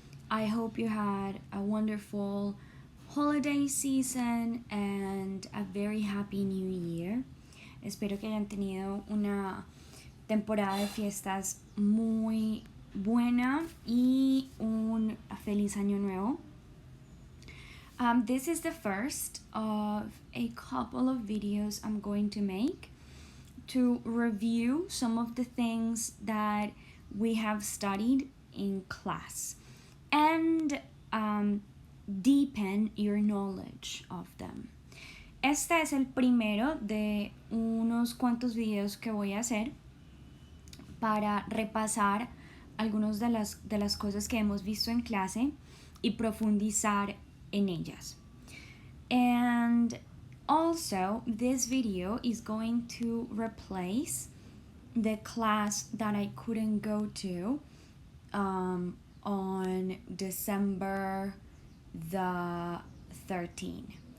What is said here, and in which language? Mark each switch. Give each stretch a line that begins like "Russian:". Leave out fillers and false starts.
English: I hope you had a wonderful holiday season and a very happy new year.
Spanish: Espero que hayan tenido una temporada de fiestas muy buena y un feliz año nuevo.
English: This is the first of a couple of videos I'm going to make to review some of the things that we have studied in class and deepen your knowledge of them.
Spanish: Este es el primero de unos cuantos videos que voy a hacer para repasar algunas de las cosas que hemos visto en clase y profundizar en ellas.
English: And also, this video is going to replace the class that I couldn't go to on December the 13th.